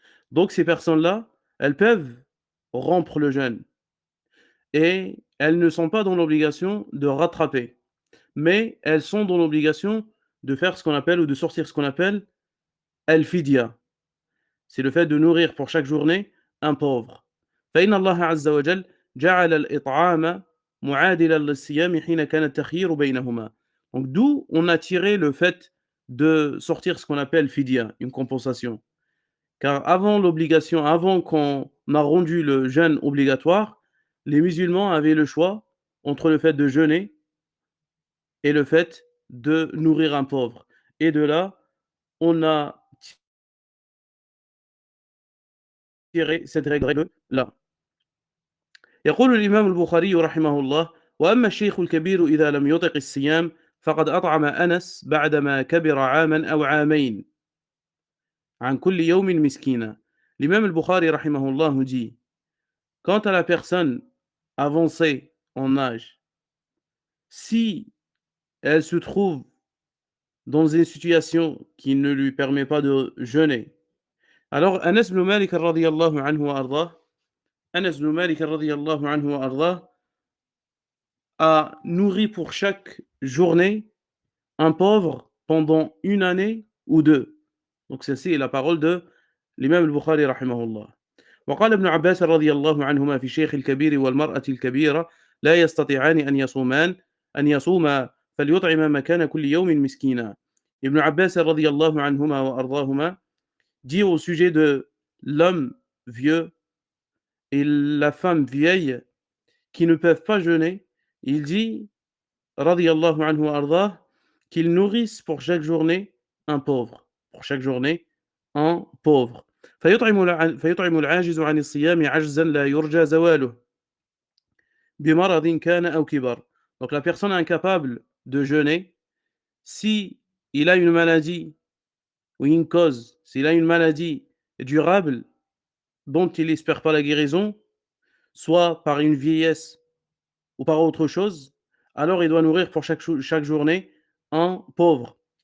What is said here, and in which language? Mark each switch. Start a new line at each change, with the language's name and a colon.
French: Donc ces personnes-là, elles peuvent rompre le jeûne et elles ne sont pas dans l'obligation de rattraper, mais elles sont dans l'obligation de faire ce qu'on appelle ou de sortir ce qu'on appelle al-fidya. C'est le fait de nourrir pour chaque journée un pauvre.
Arabic: فإن الله عز وجل جعل الإطعام معادلا للصيام حين كان التخيير بينهما.
French: Donc d'où on a tiré le fait de sortir ce qu'on appelle fidya, une compensation. Car avant qu'on a rendu le jeûne obligatoire, les musulmans avaient le choix entre le fait de jeûner et le fait de nourrir un pauvre. Et de là, on a tiré cette règle-là.
Arabic: يقول الإمام البخاري رحمه الله: وأما الشيخ الكبير إذا لم يطق الصيام فقد أطعم أنس بعدما كبر عاما أو عامين عن كل يوم مسكينا.
French: L'imam al-Bukhari rahimahullah nous dit: quant à la personne avancée en âge, si elle se trouve dans une situation qui ne lui permet pas de jeûner, alors Anas ibn Malik radiyallahu anhu wa ardah, Anas ibn Malik radiyallahu anhu wa ardah a nourri pour chaque journée un pauvre pendant une année ou deux. Donc ceci est la parole de l'imam al-Bukhari rahimahullah.
Arabic: وقال ابن عباس رضي الله عنهما في الشيخ الكبير والمرأة الكبيرة لا يستطيعان أن يصوما فليطعم مكان كل يوم مسكينا.
French: Ibn Abbas
Arabic: رضي الله عنهما وأرضاهما
French: dit au sujet de l'homme vieux et la femme vieille qui ne peuvent pas jeûner, il dit
Arabic: رضي الله عنه وأرضاه
French: qu'ils nourrissent pour chaque journée un pauvre, pour chaque journée un pauvre.
Arabic: فيطعم العاجز عن الصيام عجزا لا يرجى زواله بمرض كان أو كبر.
French: Donc la personne incapable de jeûner, si il a une maladie ou une cause, s'il a une maladie durable dont il n'espère pas la guérison, soit par une vieillesse ou par autre chose, alors il doit nourrir pour chaque journée un pauvre.